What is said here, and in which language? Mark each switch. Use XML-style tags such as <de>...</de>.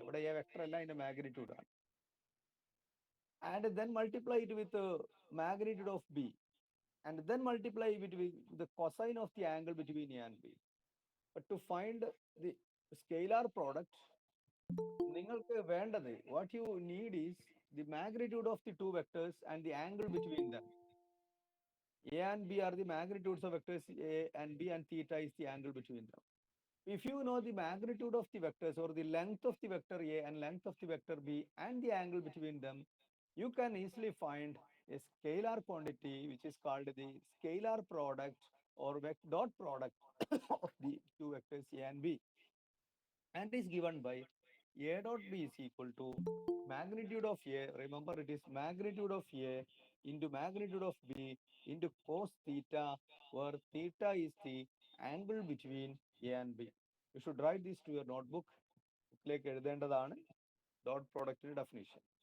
<ml>ഇവിടെ A vector അല്ല, അതിന്റെ മാഗ്നിറ്റ്യൂഡ് ആണ്.</ml> <en>And then multiply it with magnitude of B and then multiply it with the cosine of the angle between A and B. But to find the scalar product</en> <ml>നിങ്ങൾക്ക് വേണ്ടത്,</ml> <en>What you need is the magnitude of the two vectors and the angle between them. A and B are the magnitudes of vectors A and B, and theta is the angle between them. If you know the magnitude of the vectors or the length of the vector A and length of the vector B and the angle between them, you can easily find a scalar quantity which is called the scalar product or dot product of the two vectors A and B. and is given by A dot B is equal to magnitude of A. Remember, it is magnitude of A into magnitude of B into cos theta, where theta is the angle between A and B. You should write this to your notebook.</en> <ml>ബുക്കിലേക്ക് എഴുതേണ്ടതാണ് dot പ്രോഡക്റ്റിന്റെ definition.</ml>